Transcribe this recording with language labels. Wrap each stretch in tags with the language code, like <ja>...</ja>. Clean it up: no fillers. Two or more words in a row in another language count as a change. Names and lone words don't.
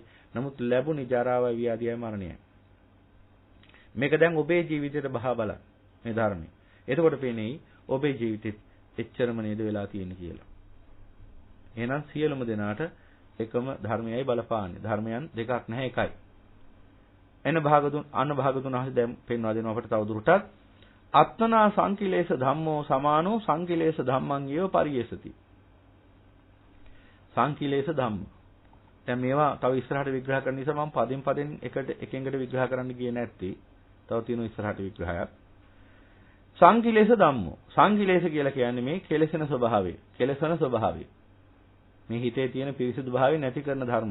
<si>නමුත් ලැබුණේ ජරාවයි ව්‍යාධියයි මරණයයි. මේක දැන් ඔබේ ජීවිතේට බහා බලන්න මේ ධර්මය. එතකොට පේන්නේ ඔබේ ජීවිතෙත් එච්චරම නේද වෙලා තියෙන්නේ කියලා. එහෙනම් සියලුම දෙනාට එකම ධර්මයයි බලපාන්නේ. ධර්මයන් දෙකක් නැහැ එකයි. එන භාගතුන් ආහසේ දැන් පෙන්වා දෙනවා අපට තවදුරටත්</si> <pi>අත්මනා සංකිලේශ ධම්මෝ සමානෝ සංකිලේශ ධම්මං යේව පරියේසති. සංකිලේශ ධම්ම.</pi> <si>දැන් මේවා තව ඉස්සරහට විග්‍රහ කරන්න නිසා මම පදෙන් එකට විග්‍රහ කරන්න ගියේ නැත්තේ. තව තියෙන ඉස්සරහට විග්‍රහයක්.</si> <pi>සංකිලේශ ධම්මෝ.</pi> <si>සංකිලේශ කියලා කියන්නේ මේ කෙලෙසන ස්වභාවය. කෙලෙසන ස්වභාවය. මේ හිතේ තියෙන පිරිසිදු භාවය නැති කරන ධර්ම.</si>